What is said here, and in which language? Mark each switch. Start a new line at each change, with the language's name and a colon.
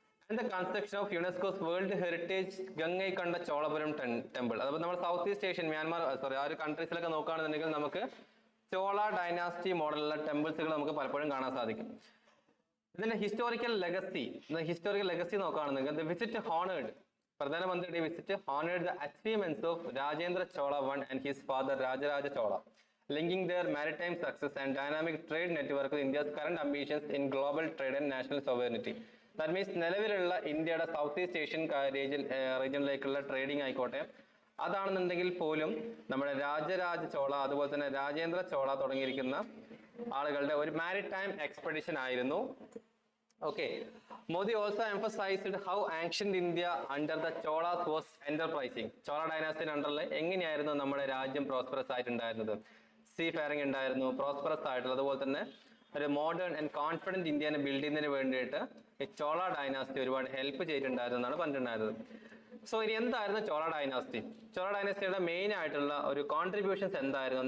English: And the construction of UNESCO's world heritage Gangaikonda Cholapuram temple.
Malayalam: അതുപോലെ നമ്മൾ south east Asian Myanmar ആ ഒരു കൺട്രീസിലൊക്കെ നോക്കുകയാണെന്നുണ്ടെങ്കിൽ നമുക്ക് ചോള ഡൈനാസ്റ്റി മോഡലുള്ള ടെമ്പിൾസുകൾ നമുക്ക് പലപ്പോഴും കാണാൻ സാധിക്കും.
English: ഇതിന്റെ historical legacy നോക്കുകയാണെന്നുണ്ടെങ്കിൽ the visit honoured, പ്രധാനമന്ത്രിയുടെ visit honoured the achievements of Rajendra Chola I and his father Rajaraja Chola, linking their maritime success and dynamic trade network with India's current ambitions in global trade and national sovereignty. That means
Malayalam: നിലവിലുള്ള ഇന്ത്യയുടെ south east Asian റീജിയനിലേക്കുള്ള trading ആയിക്കോട്ടെ, അതാണെന്നുണ്ടെങ്കിൽ പോലും നമ്മുടെ രാജരാജ ചോള അതുപോലെ തന്നെ രാജേന്ദ്ര ചോള തുടങ്ങിയിരിക്കുന്ന ആളുകളുടെ ഒരു maritime expedition ആയിരുന്നു.
English: Okay, Modi also emphasized how ancient India under the Cholas was enterprising.
Malayalam: Chola ഡൈനാസ്റ്റിയുടെ അണ്ടറിൽ എങ്ങനെയായിരുന്നു നമ്മുടെ രാജ്യം പ്രോസ്പെറസ് ആയിട്ടുണ്ടായിരുന്നത്, സീ ഫെയറിംഗ് ഉണ്ടായിരുന്നു, പ്രോസ്പെറസ് ആയിട്ടുള്ള, അതുപോലെ തന്നെ ഒരു മോഡേൺ ആൻഡ് കോൺഫിഡന്റ് ഇന്ത്യനെ ബിൽഡ് ചെയ്യുന്നതിന് വേണ്ടിയിട്ട് ഈ ചോള ഡൈനാസ്റ്റി ഒരുപാട് ഹെൽപ്പ് ചെയ്തിട്ടുണ്ടായിരുന്നു എന്നാണ് പറഞ്ഞിട്ടുണ്ടായിരുന്നത്. സോ ഇനി എന്തായിരുന്നു ചോള ഡൈനാസ്റ്റി? ചോള ഡൈനാസ്റ്റിയുടെ മെയിൻ ആയിട്ടുള്ള ഒരു കോൺട്രിബ്യൂഷൻസ് എന്തായിരുന്നു?